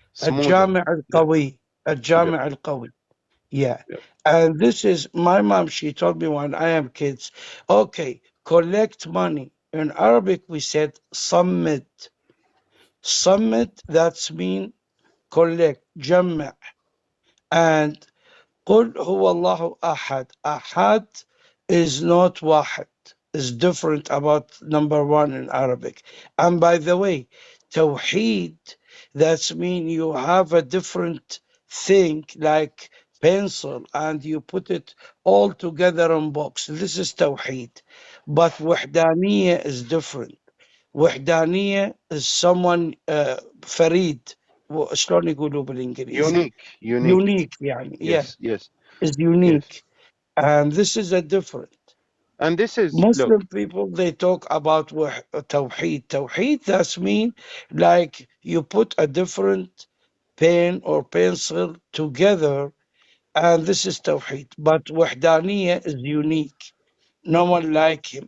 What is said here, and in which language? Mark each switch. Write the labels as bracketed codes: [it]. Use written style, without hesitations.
[ar] الجامع القوي. الجامع القوي. [en] Yeah. And this is, my mom, she told me when I am kids, okay, collect money. In Arabic, we said summit. Summit, that's mean collect, جمع. [ar] And قل هو الله أحد. [en] Ahad is not واحد. It's different about number one in Arabic. And by the way, Tawheed, that's mean you have a different thing like pencil and you put it all together in box. This is Tawheed. But Wahdaniyya is different. Wahdaniyya is someone فريد. [ar] شلون يقولوا بالإنجليزي؟ Unique يعني. [en] Yes. Is unique. And this is a different. And this is Muslim people, they talk about Tawheed. Tawheed, that's mean like you put a different pen or pencil together, and this is Tawheed. But Wahdaniyya is unique. No one like him.